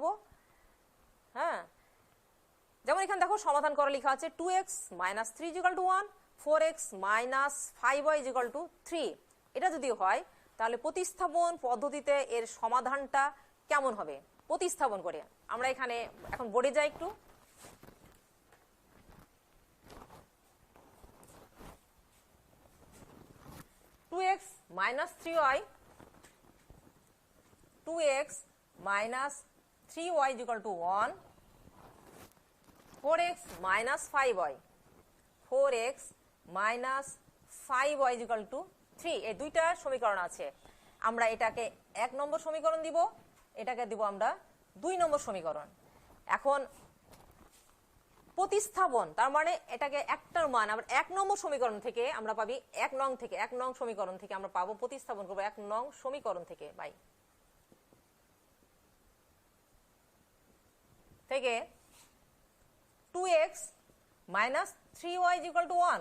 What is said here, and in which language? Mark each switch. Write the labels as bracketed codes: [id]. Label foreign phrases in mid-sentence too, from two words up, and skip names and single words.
[bn] হ্যাঁ, যেমন এখানে দেখো সমাধান করা লেখা আছে 2x - 3 = 1, 4x - 5y = 3। এটা যদি হয় তাহলে প্রতিস্থাপন পদ্ধতিতে এর সমাধানটা কেমন হবে প্রতিস্থাপন করে। আমরা এখানে এখন বোর্ডে যাই একটু। (2x - 3y) 2x - 3y = 1, 4x - 5y 4x - 5y = 3। এই দুইটা সমীকরণ আছে। আমরা এটাকে 1 নম্বর সমীকরণ দিব, এটাকে দিব আমরা 2 নম্বর সমীকরণ। এখন প্রতিস্থাপন, তার মানে এটাকে একটার মান আমরা 1 নম্বর সমীকরণ থেকে আমরা পাবি 1 নং সমীকরণ থেকে আমরা পাবো, প্রতিস্থাপন করবো 1 নং সমীকরণ থেকে থেকে 2x - 3y = 1।